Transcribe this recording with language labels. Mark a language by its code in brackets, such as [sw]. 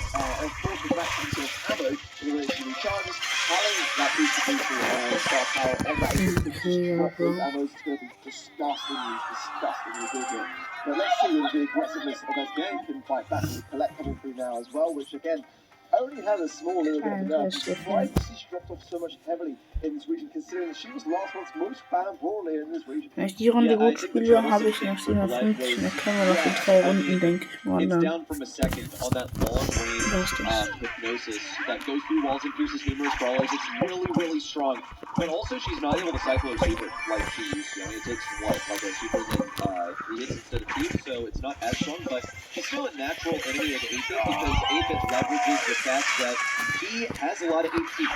[en] Of course, with Max having so much ammo, in relation to recharges, having that booster star power on that 8-bit drop those ammos is going to be disgustingly good here. But let's see with the aggressiveness of SK can fight back with Colette coming through now as well, which again, only had a small little bit of a nerf. Surprised to see she dropped off so much heavily in this region, considering that she was last month's most banned brawler in this region. [de] Wenn ich die Runde gut spiele, habe ich noch 750. Dann können wir noch die 3 Runden, denke ich mal. [en] It's [de] Dann [en] down from a second on that long range hypnosis that goes through walls and pierces numerous brawlers. It's really strong. But also, she's not able to cycle her super like she used to. I mean, it takes what, like a super then 3 hits instead of 2, so it's not as strong. But she's still a natural enemy of 8-bit because 8-bit leverages the fact that he has a lot of HP.